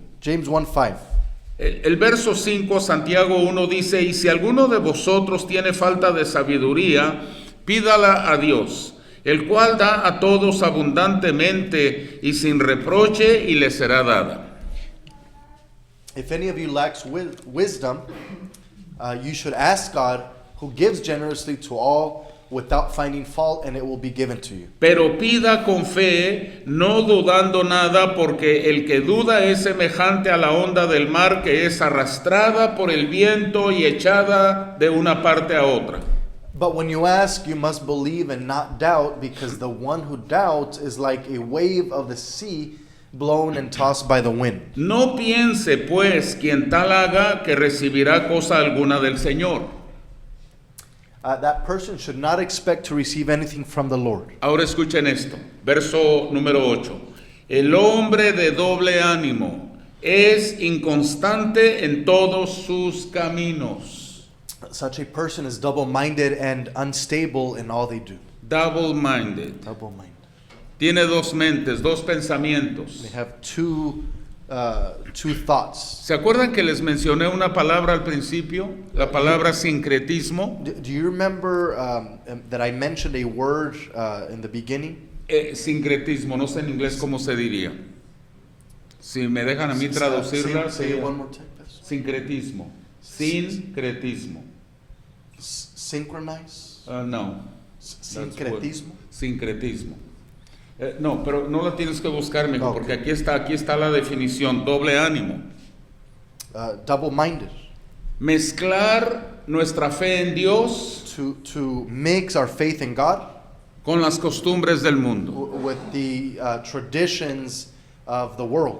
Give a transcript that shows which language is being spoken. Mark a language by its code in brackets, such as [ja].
[en] James 1 5. [es] El verso 5, Santiago 1 dice, y si alguno de vosotros tiene falta de sabiduría, pídala a Dios, el cual da a todos abundantemente y sin reproche, y le será dada. [en] If any of you lacks wisdom, you should ask God, who gives generously to all without finding fault, and it will be given to you. [es] Pero pida con fe, no dudando nada, porque el que duda es semejante a la onda del mar que es arrastrada por el viento y echada de una parte a otra. [en] But when you ask, you must believe and not doubt, because the one who doubts is like a wave of the sea blown and tossed by the wind. [es] No piense, pues, quien tal haga que recibirá cosa alguna del Señor. [en] That person should not expect to receive anything from the Lord. [es] Ahora escuchen esto, verso número 8. El hombre de doble ánimo es inconstante en todos sus caminos. [en] Such a person is double-minded and unstable in all they do. Double-minded. Double-minded. [es] Tiene dos mentes, dos pensamientos. [en] They have two thoughts. [es] ¿Se acuerdan que les mencioné una palabra al principio? La palabra sincretismo. [en] Do you remember that I mentioned a word in the beginning? [es] Sincretismo, no sé en inglés cómo se diría. Si me dejan a mí traducirla, [en] Say it [es] sería [en] one more time. [es] sincretismo. Sincretismo. [en] Synchronize. [es] No. Sincretismo. Sincretismo. No, pero no la tienes que buscar, mijo, [en] Okay. [es] porque aquí está la definición, doble ánimo. [en] Double-minded. [es] Mezclar nuestra fe en Dios [en] To mix our faith in God [es] con las costumbres del mundo. [en] with the traditions of the world.